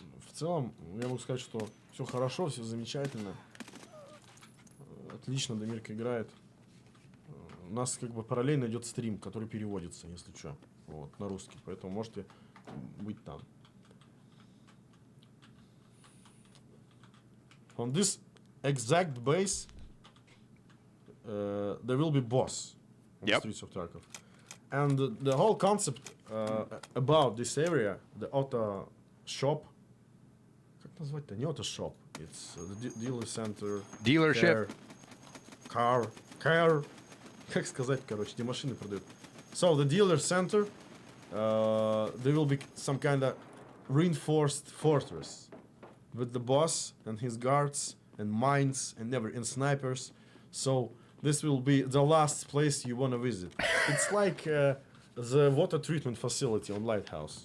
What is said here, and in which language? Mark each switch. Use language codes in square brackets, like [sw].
[ru] В целом, я могу сказать, что все хорошо, все замечательно. Отлично Дамирка играет. У нас как бы параллельно идет стрим, который переводится, если что, вот, на русский. Поэтому можете быть там. [en] On this exact base, there will be boss on the streets of Tarkov. And the whole concept about this area, the auto shop, [ru] как назвать-то? Не [en] auto shop, it's the dealer center, Dealership. [ru] Car, как сказать, короче, где машины продают. [en] So the dealer center, there will be some kind of reinforced fortress with the boss and his guards and mines and snipers. So this will be the last place you want to visit. It's like the water treatment facility on Lighthouse.